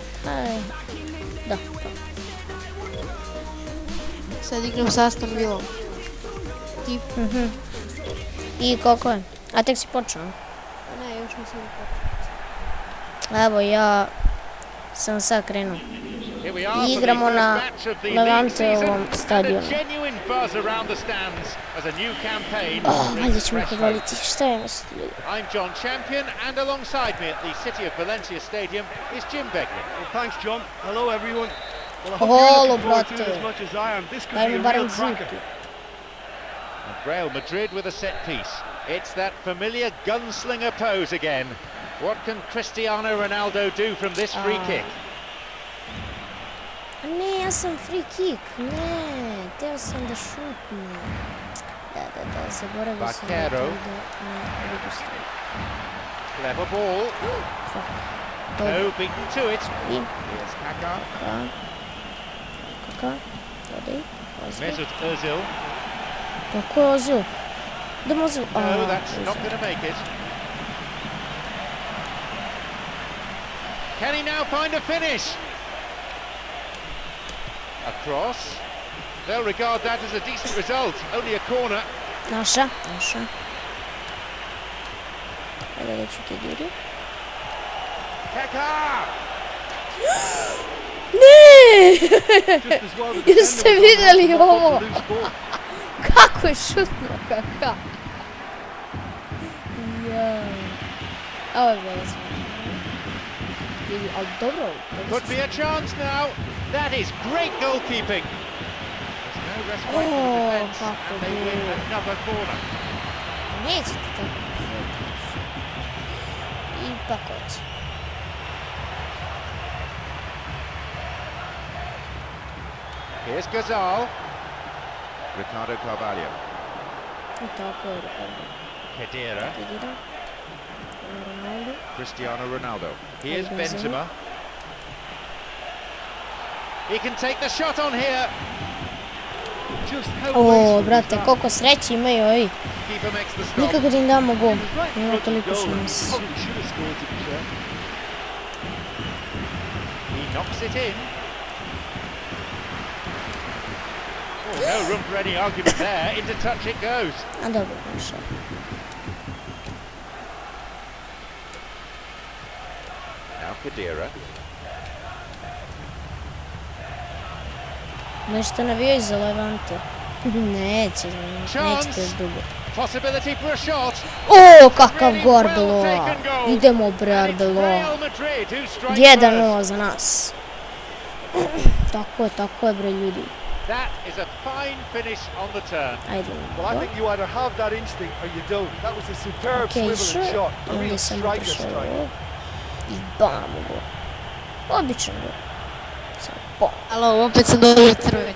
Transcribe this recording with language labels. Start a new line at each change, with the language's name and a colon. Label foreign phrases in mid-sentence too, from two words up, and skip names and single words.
Bosnian: Da. Sad igram sa Aston Villom. Ti? I kako je? A tek si počeo? Ne, još nisam počeo. Evo ja sam sad krenuo.
English: Here we are
Bosnian: I
English: for
Bosnian: igramo
English: the
Bosnian: na
English: first match of the league
Bosnian: Levanteovom
English: season, and a
Bosnian: stadionu.
English: genuine buzz around the stands as a new campaign
Bosnian: Valjda
English: brings
Bosnian: ćemo
English: fresh
Bosnian: podvaliti.
English: hope.
Bosnian: Šta je mislite ljudi?
English: I'm John Champion, and alongside me at the City of Valencia Stadium is Jim Begley. Well, thanks, John. Hello, everyone. Well, I hope
Bosnian: Holo,
English: you're looking forward to
Bosnian: brate.
English: it as much as I am. This could
Bosnian: Daj
English: be
Bosnian: mi
English: a
Bosnian: barem
English: real cracker.
Bosnian: žutu.
English: And Real Madrid with a set piece. It's that familiar gunslinger pose again. What can Cristiano Ronaldo do from this free kick?
Bosnian: A ne, ja sam
English: free kick.
Bosnian: Ne, teo sam da šutnem. Da, zaboravio sam da to Vaquero. ide na drugu stranu.
English: Clever ball.
Bosnian: Fuck. Dobro.
English: No beaten to it.
Bosnian: I
English: Here's Kaká.
Bosnian: Kaka. Dodaj. Ozil. Mesut Özil. Kako je Ozil? Idemo Ozil.
English: No, that's not going to make it. Can he now find a finish? A cross. They'll regard that as a decent result. Only a corner.
Bosnian: Naša. Ajde da ću Kediri.
English: Kaká!
Bosnian: Ne!
English: Just as well the
Bosnian: Jeste
English: defender was
Bosnian: vidjeli
English: able to
Bosnian: ovo?
English: knock off the loose ball.
Bosnian: Kako je šutno, kaka? Ja. Ovo je bilo smiješno. Vidi, ali dobro.
English: Could be a chance now. That is great goalkeeping. There's no respite for the
Bosnian: Oh,
English: defence,
Bosnian: kako
English: and they win
Bosnian: bilo.
English: another corner.
Bosnian: Neće ti tako. Ipak hoće.
English: Here's Gazal. Ricardo Carvalho.
Bosnian: I tako je, Ricardo.
English: Khedira.
Bosnian: Kedira. Ronaldo.
English: Cristiano Ronaldo. Here's Benzema.
Bosnian: Benzema.
English: He can take the shot on here. Just how
Bosnian: O,
English: wasteful is
Bosnian: brate,
English: that?
Bosnian: koliko sreće imaju ovi.
English: Keeper makes the stop.
Bosnian: Nikako da im damo gol.
English: He was right in
Bosnian: Ima
English: front of
Bosnian: toliko
English: goal.
Bosnian: šans.
English: Probably should have scored, to be fair. He knocks it in. Oh, no room for any argument there. Into touch it goes.
Bosnian: A dobro, naša.
English: Now Khedira.
Bosnian: Nešto navijaju za Levante. Neće to još dugo.
English: Possibility for a shot.
Bosnian: O, kakav go Arbeloa. Idemo bre Arbeloa.
English: Real Madrid who strike first.
Bosnian: 1-0 za nas. Tako je bre ljudi.
English: That is a fine finish on the turn.
Bosnian: Ajde.
English: Well, I think you either have that instinct or you don't. That was a superb
Bosnian: Okej,
English: swiveling shot. A real
Bosnian: onda sam
English: striker
Bosnian: otišao
English: strike.
Bosnian: ovo. I bam go. Običan go. Samo bam. Alo, opet sam dobio crveni.